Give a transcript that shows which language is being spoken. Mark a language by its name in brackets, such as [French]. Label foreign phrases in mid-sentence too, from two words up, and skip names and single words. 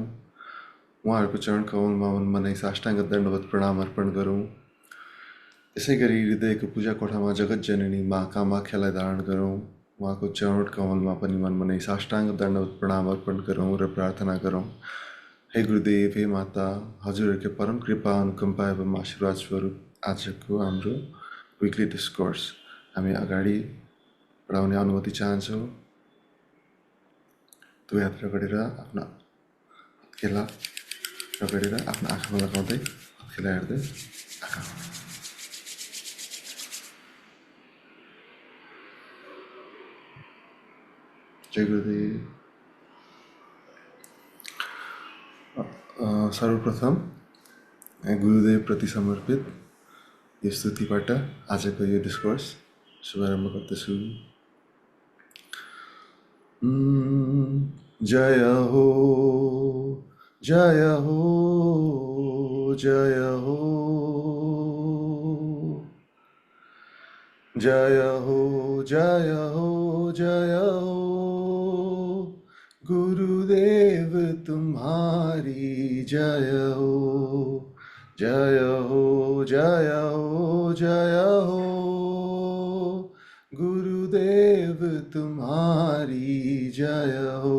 [Nepali] उहाँहरूको चरण कमलमा मन मनाई साष्टाङ्ग दण्डवत प्रणाम अर्पण गरौँ। त्यसै गरी हृदयको पूजा कोठामा जगत जननी मा कामाख्यालाई धारण गरौँ। उहाँको चरण कमलमा पनि मन मनाई साष्टाङ्ग दण्डवत प्रणाम अर्पण गरौँ र प्रार्थना गरौँ। हे गुरुदेव, हे माता, हजुरहरूको परम कृपा अनुकम्पा एवं आशीर्वाद स्वरूप आजको हाम्रो [English] weekly discourse [Nepali] हामी अगाडि बढाउने अनुमति चाहन्छौँ। दुई हात रगडेर आफ्नो हत्केला रगडेर आफ्नो आँखामा लगाउँदै हत्केला हेर्दै आँखा। जय गुरुदेव। सर्वप्रथम गुरुदेव प्रति समर्पित यो स्तुतिबाट आजको यो डिस्कोर्स शुभारम्भ गर्दछु। [Hindi] जय हो, जय हो, जय हो, जय हो, जय हो, जय हो, गुरुदेव तुम्हारी जय हो, जय हो, जय हो, जय हो, गुरुदेव तुम्हारी जय हो।